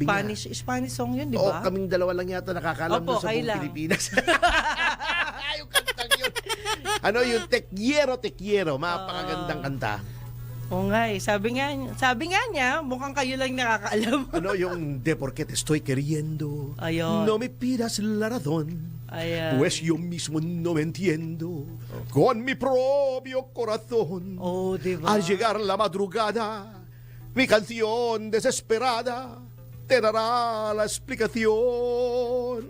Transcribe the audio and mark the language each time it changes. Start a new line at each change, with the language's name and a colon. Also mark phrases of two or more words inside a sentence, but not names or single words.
English: Spanish song
Filipino: yun, di niya, ba? kaming dalawa lang yata nakakalam Opo, doon sa kayo buong lang. Pilipinas. Yung kantang yun. Yung Te Quiero, mapakagandang kanta. Oo nga eh. Sabi nga niya, mukhang kayo lang nakakaalam. Yung De Por qué te estoy queriendo, Ayun.
Spanish: no me pidas la razón.
Filipino: Ayan.
Spanish: Pues yo mismo no me entiendo con mi propio corazón.
Filipino: Oh, di ba?
Spanish: Al llegar la madrugada, mi canción desesperada te dará la explicación.